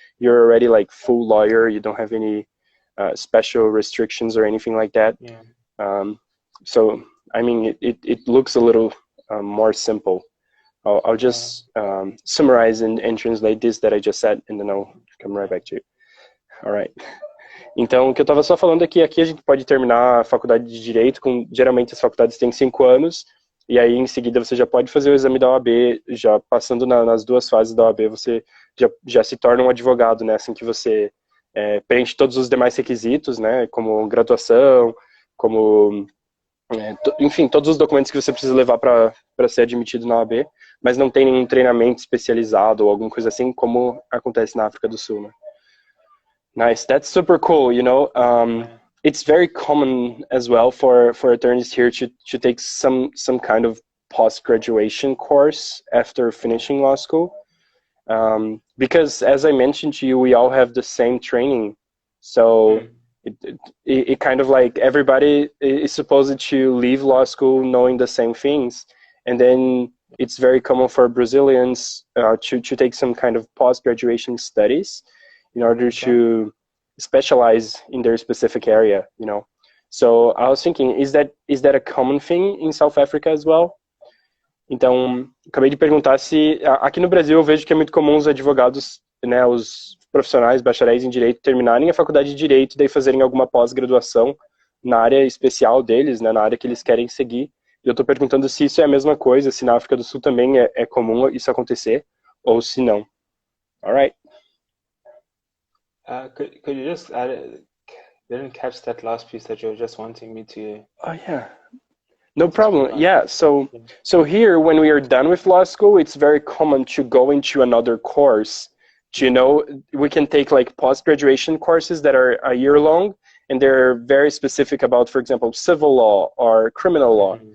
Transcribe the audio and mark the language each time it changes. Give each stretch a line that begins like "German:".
English: You're already like full lawyer. You don't have any special restrictions or anything like that. So I mean, it looks a little more simple. I'll just summarize and translate this that I just said, and then I'll come right back to you. All right.
Portuguese: Então, o que eu estava só falando é que aqui a gente pode terminar a faculdade de Direito, geralmente as faculdades têm 5 anos, e aí em seguida você já pode fazer o exame da OAB, já passando nas 2 fases da OAB, você já se torna um advogado, né, assim que você preenche todos os demais requisitos, né, como graduação, como, enfim, todos os documentos que você precisa levar para ser admitido na OAB, mas não tem nenhum treinamento especializado ou alguma coisa assim, como acontece na África do Sul, né.
English: Nice, that's super cool. You know, it's very common as well for attorneys here to take some kind of post-graduation course after finishing law school. Because as I mentioned to you, we all have the same training. So it kind of like everybody is supposed to leave law school knowing the same things. And then it's very common for Brazilians to take some kind of post-graduation studies in order to specialize in their specific area, you know. So I was thinking, is that a common thing in South Africa as well?
Portuguese: Então, acabei de perguntar se aqui no Brasil eu vejo que é muito comum os advogados, né, os profissionais, bacharéis em direito terminarem a faculdade de direito e daí fazerem alguma pós-graduação na área especial deles, né, na área que eles querem seguir. E eu estou perguntando se isso é a mesma coisa, se na África do Sul também é comum isso acontecer ou se não.
English: All right. Could you just didn't catch that last piece that you were just wanting me to? Oh yeah, no problem. Yeah, so here when we are done with law school, it's very common to go into another course. You know, we can take like post-graduation courses that are a year long, and they're very specific about, for example, civil law or criminal law.